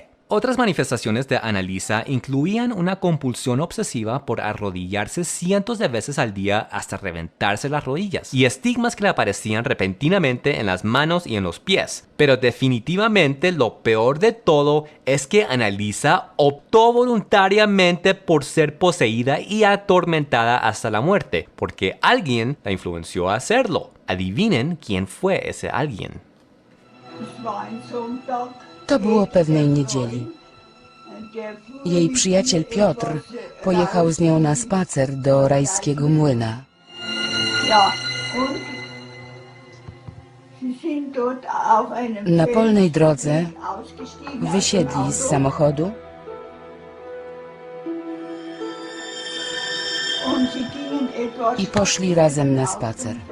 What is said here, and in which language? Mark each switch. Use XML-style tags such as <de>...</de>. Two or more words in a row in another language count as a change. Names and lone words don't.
<es>Otras manifestaciones de Annalisa incluían una compulsión obsesiva por arrodillarse cientos de veces al día hasta reventarse las rodillas, y estigmas que le aparecían repentinamente en las manos y en los pies. Pero definitivamente lo peor de todo es que Annalisa optó voluntariamente por ser poseída y atormentada hasta la muerte, porque alguien la influenció a hacerlo. Adivinen quién fue ese alguien.</es> <pl>To było pewnej niedzieli. Jej przyjaciel Piotr pojechał z nią na spacer do rajskiego młyna. Na polnej drodze wysiedli z samochodu i poszli razem na spacer.</pl>